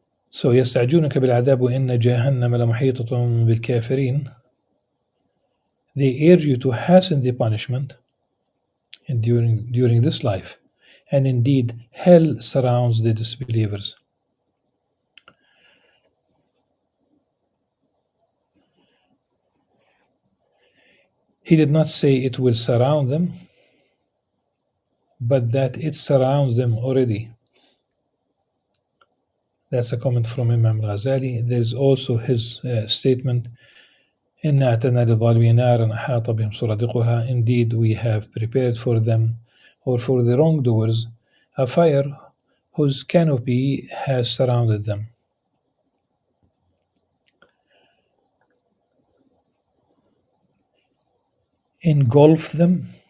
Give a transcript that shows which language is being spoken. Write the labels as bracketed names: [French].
[Arabic] So يستعجلونك بالعذاب وإن جهنم لمحيطة بالكافرين. [English] They urge you to hasten the punishment during this life, and indeed hell surrounds the disbelievers. He did not say it will surround them, but that it surrounds them already. That's a comment from Imam Al-Ghazali. There's also his statement, [Arabic] إِنَّا أَعْتَدْنَا لِلظَّالِمِينَ نَارًا أَحَاطَ بِهِمْ سُرَادِقُهَا. [English] Indeed, we have prepared for them, or for the wrongdoers, a fire whose canopy has surrounded them. Engulf them.